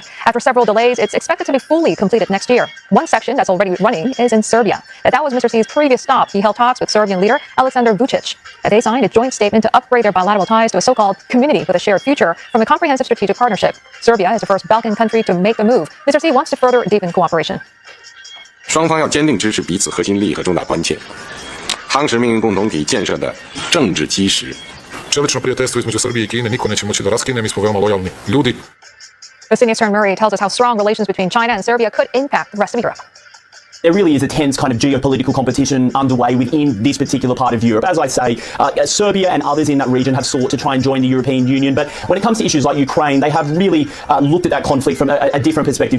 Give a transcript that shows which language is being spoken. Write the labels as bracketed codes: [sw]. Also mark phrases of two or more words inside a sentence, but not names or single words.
[en] After several delays, it's expected to be fully completed next year. One section that's already running is in Serbia. That was Mr. Xi's previous stop. He held talks with Serbian leader Aleksandar Vučić. They signed a joint statement to upgrade their bilateral ties to a so-called community with a shared future from a comprehensive strategic partnership. Serbia is the first Balkan country to make the move. Mr. Xi wants to further deepen cooperation. [zh] 双方要坚定支持彼此核心利益和重大关切，夯实命运共同体建设的政治基石。 [sr] Čelično prijateljstvo između Srbije i Kine niko neće moći da raskine, mi smo veoma lojalni ljudi. [en] Sydney's Stern Murray tells us how strong relations between China and Serbia could impact the rest of Europe. There really is a tense kind of geopolitical competition underway within this particular part of Europe. As I say, Serbia and others in that region have sought to try and join the European Union, but when it comes to issues like Ukraine, they have really looked at that conflict from a different perspective.